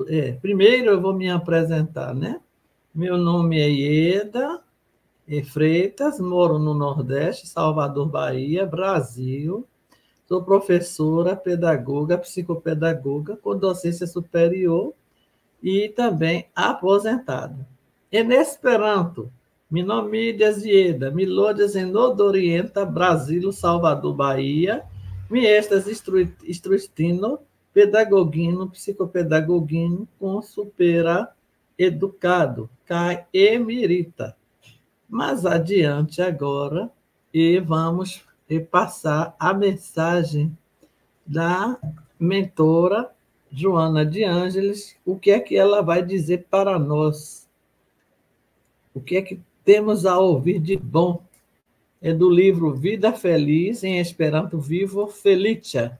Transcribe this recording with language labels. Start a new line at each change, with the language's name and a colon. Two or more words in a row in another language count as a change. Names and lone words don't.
Portuguese: Primeiro eu vou me apresentar, né? Meu nome é Ieda Freitas, moro no Nordeste, Salvador, Bahia, Brasil. Sou professora, pedagoga, psicopedagoga, com docência superior e também aposentada.
Esperanto: En Esperanto, mi nomiĝas Ieda, mi loĝas en Nordorienta Brazilo, Salvador, Bahia. Mi estas instruistino, pedagogino, psicopedagogino com supera educado, kaj emerita.
Portuguese: Mas adiante agora, e vamos passar a mensagem da mentora Joana de Ângeles, o que é que ela vai dizer para nós. O que é que temos a ouvir de bom? É do livro Vida Feliz, em Esperanto Vivo Felicia.